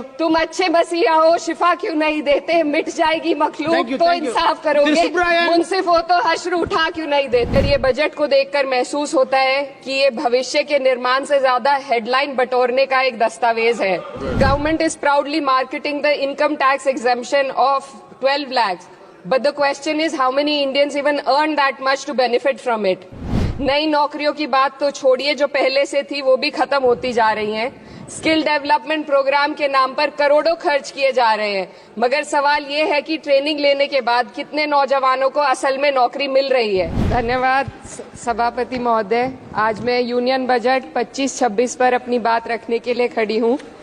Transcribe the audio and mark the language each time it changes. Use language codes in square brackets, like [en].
[hi] तुम अच्छे मसीहा हो, शिफा क्यों नहीं देते? मिट जाएगी मखलूक तो इंसाफ करोगे, मुंसिफ हो तो हश्र उठा क्यों नहीं देते? ये बजट को देखकर महसूस होता है कि ये भविष्य के निर्माण से ज्यादा हेडलाइन बटोरने का एक दस्तावेज है। [en] Government is proudly marketing the income tax exemption of 12 lakhs. But the question is how many Indians even earn that much to benefit from it? [hi] नई नौकरियों की बात तो छोड़िए, जो पहले से थी वो भी खत्म होती जा रही हैं। स्किल डेवलपमेंट प्रोग्राम के नाम पर करोड़ों खर्च किए जा रहे हैं, मगर सवाल ये है कि ट्रेनिंग लेने के बाद कितने नौजवानों को असल में नौकरी मिल रही है। धन्यवाद सभापति महोदय। आज मैं यूनियन बजट 25-26 पर अपनी बात रखने के लिए खड़ी हूँ।